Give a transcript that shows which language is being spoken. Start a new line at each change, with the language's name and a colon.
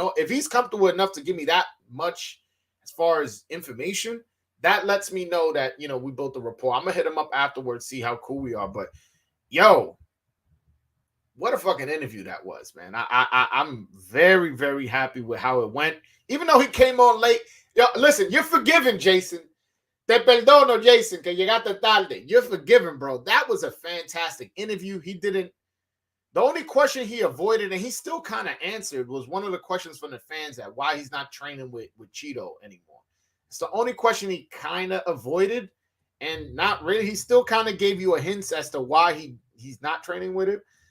English: If he's comfortable enough to give me that much as far as information, that lets me know that we built a rapport. I'm gonna hit him up afterwards, see how cool we are. But yo, what a fucking interview that was, man. I'm very, very happy with how it went. Even though he came on late. Yo, listen, you're forgiven, Jason.
Spanish: Te perdono, Jason, que llegaste tarde.
English: You're forgiven, bro. That was a fantastic interview. The only question he avoided, and he still kind of answered, was one of the questions from the fans that why he's not training with Cheeto anymore. It's the only question he kind of avoided, and not really. He still kind of gave you a hint as to why he's not training with it.